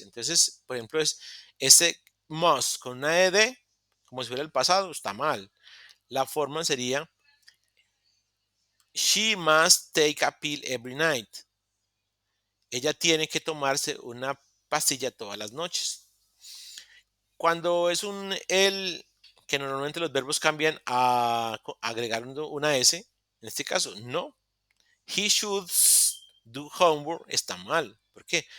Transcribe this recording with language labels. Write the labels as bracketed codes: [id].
[es] Entonces, por ejemplo, ese must con una ed, como si fuera el pasado, está mal. La forma sería [en] she must take a pill every night. [es] Ella tiene que tomarse una pastilla todas las noches. Cuando es un él, que normalmente los verbos cambian a agregar una S, en este caso, no. [en] He should do homework [es] está mal. ¿Por qué?